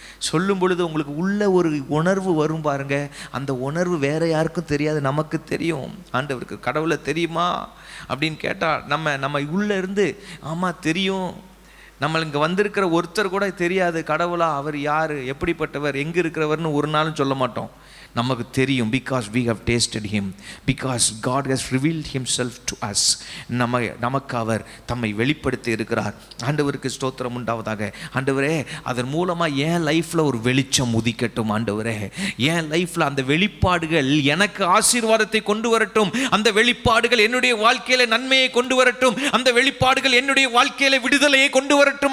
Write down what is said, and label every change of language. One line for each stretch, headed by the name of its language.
Tamil: சொல்லும் பொழுது உங்களுக்கு உள்ள ஒரு உணர்வு வரும் பாருங்க. அந்த உணர்வு வேற யாருக்கும் தெரியாது, நமக்கு தெரியும். ஆண்டவருக்கு கடவுளை தெரியுமா அப்படின்னு கேட்டால் நம்ம உள்ள இருந்து ஆமாம் தெரியும். நம்ம இங்கே வந்திருக்கிற ஒருத்தர் கூட தெரியாது கடவுளா, அவர் யார், எப்படிப்பட்டவர், எங்கே இருக்கிறவர்னு ஒரு நாளும் சொல்ல மாட்டோம். நமக்கு தெரியும்.
English: Because we have tasted him, because God has revealed himself to us.
Tamil: நமக்கு அவர் தம்மை வெளிப்படுத்தி இருக்கிறார். ஆண்டவருக்கு ஸ்தோத்திரம் உண்டாவதாக. ஆண்டவரே, அதன் மூலமாக என் லைஃப்பில் ஒரு வெளிச்சம் உதிக்கட்டும். ஆண்டவரே, என் லைஃப்பில் அந்த வெளிப்பாடுகள் எனக்கு ஆசீர்வாதத்தை கொண்டு வரட்டும். அந்த வெளிப்பாடுகள் என்னுடைய வாழ்க்கையில நன்மையை கொண்டு வரட்டும். அந்த வெளிப்பாடுகள் என்னுடைய வாழ்க்கையில விடுதலையை கொண்டு வரட்டும்.